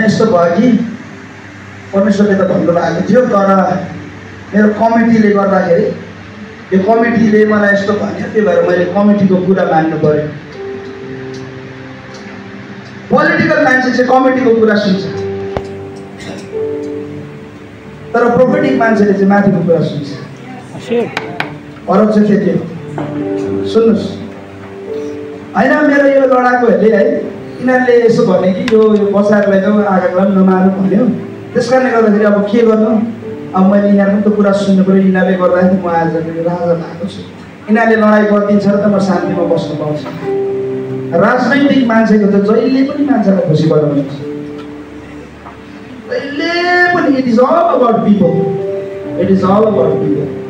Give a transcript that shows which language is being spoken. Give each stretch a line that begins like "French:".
Nepali: यस्तो भयो कि परमेश्वरले त भन्नुभएको थियो, तर मेरो कमिटीले गर्दाखेरि यो कमिटीले मलाई यस्तो भन्यो, त्यही भएर मैले कमिटीको कुरा मान्नु पर्यो। पोलिटिकल मान्छे चाहिँ कमिटीको कुरा सुन्छ, तर प्रोफेटिक मान्छेले चाहिँ माथिको कुरा सुन्छ। फरक चाहिँ के थियो सुन्नुहोस् होइन? मेरो यो लडाकुहरूले है, यिनीहरूले यसो भने कि यो बसाएर लैजाऊ, आगाकोलाई पनि नमार्नु भन्यो। त्यस कारणले गर्दाखेरि अब के गर्नु? अब मैले यिनीहरूको त कुरा सुन्नु पऱ्यो, यिनीहरूले गर्दाखेरि म आज राजा भएको छु, यिनीहरूले लडाइँ गरिदिन्छ र त म शान्तिमा बस्नु पाउँछु। राजनैतिक मान्छेको त जहिले पनि मान्छेलाई खुसी बनाउनुहुन्छ, जहिले पनि।
English: It is all about people, it is all about people.